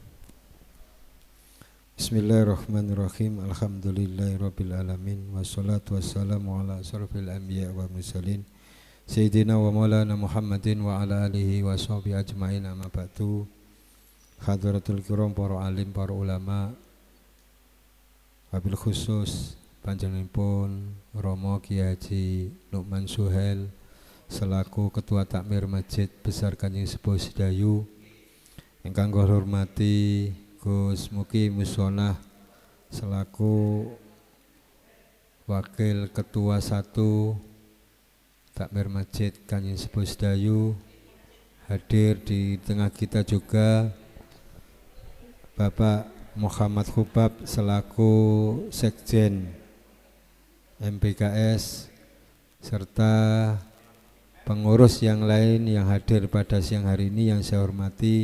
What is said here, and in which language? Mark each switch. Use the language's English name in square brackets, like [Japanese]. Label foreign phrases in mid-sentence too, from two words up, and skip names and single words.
[Arabic] بسم الله الرحمن الرحيم. الحمد لله رب العالمين والصلاة والسلام على أشرف الأنبياء والمرسلين سيدنا ومولانا محمد وعلى آله وصحبه أجمعين، أما بعد. حضرة الكرام, [Javanese] para alim, para ulama, [Arabic] وبالخصوص [Javanese] panjenenganipun Romo Kiai Haji Lukman Suhel selaku Ketua Takmir Masjid Besar Kanjeng Sepuh Sedayu, ingkang kula hormati Gus Muki Musonah selaku Wakil Ketua 1 Takmir Masjid Kanjeng Sepuh Sedayu. [Indonesian] Hadir di tengah kita juga Bapak Muhammad Khubab selaku Sekjen MPKS serta pengurus yang lain yang hadir pada siang hari ini yang saya hormati.